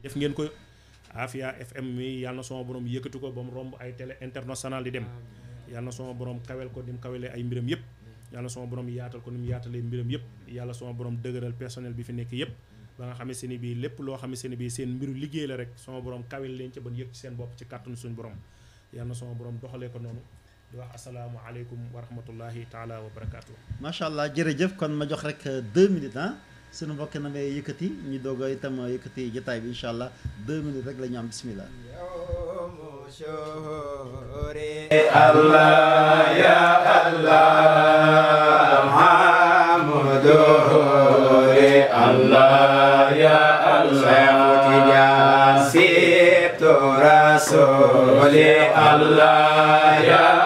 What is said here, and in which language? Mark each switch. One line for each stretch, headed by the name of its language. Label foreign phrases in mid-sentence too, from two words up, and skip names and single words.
Wolof: def ngeen ko Afia FM mi yàlla na sama borom yëkkati ko ba mu romb ay
French: télé international
Wolof: di dem yàlla na sama borom kawel ko ni mu kawelee ay mbiram yépp yàlla sama borom yaatal ko ni mu yaatalee mbiram yépp yàlla sama borom dëgëral personnel bi fi nekk yépp ba nga xamante ni bii lépp loo xamante ni bii seen mbiru liggéey la rek sama borom kawel leen ca ban yëg ci seen bopp ci kàttanu suñu borom yàlla na sama borom doxalee ko noonu di wax
Arabic: السلام عليكم و رحمة الله تعالى و بركاته. ما شاء الله
Wolof: jërëjëf kon ma jox rek 2 minutes suñu mbokk na may yëkkati ñu doog a itam yëkkati jotaay bi
Arabic: إن شاء الله
Wolof: 2 minutes rek la ñu am bismillah.
Arabic: الله يا الله محمد الله يا الله سبط رسول الله يا